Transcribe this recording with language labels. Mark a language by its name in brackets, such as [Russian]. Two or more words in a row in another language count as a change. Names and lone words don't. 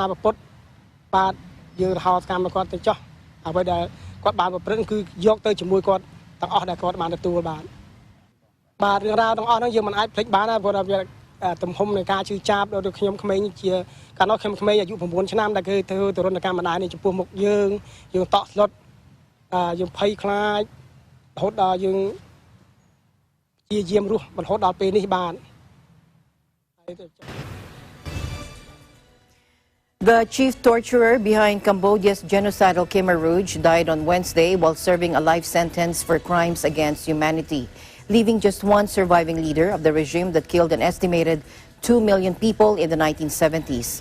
[Khmer] ពុទ្ធបាទយើងហៅកម្មឲ្យគាត់ទៅចោះអ្វីដែលគាត់បានប្រព្រឹត្តគឺយកទៅជាមួយគាត់ទាំងអស់ដែលគាត់បានទទួលបាទបាទរឿងរ៉ាវទាំងអស់ហ្នឹងយើងមិនអាចភ្លេចបានណាព្រោះថាវាទំហំនៃការជឿចាប់ដល់ខ្ញុំក្មេងជាកាលនោះខ្ញុំក្មេងអាយុ9ឆ្នាំដែលគេធ្វើទរណកម្មម្ដាយនេះចំពោះមុខយើងតក់ស្លុតយើងភ័យខ្លាចរហូតដល់យើងជាយាមរស់រហូតដល់ពេលនេះបាទ [English] The chief torturer behind Cambodia's genocidal Khmer Rouge died on Wednesday while serving a life sentence for crimes against humanity, leaving just one surviving leader of the regime that killed an estimated 2 million people in the 1970s.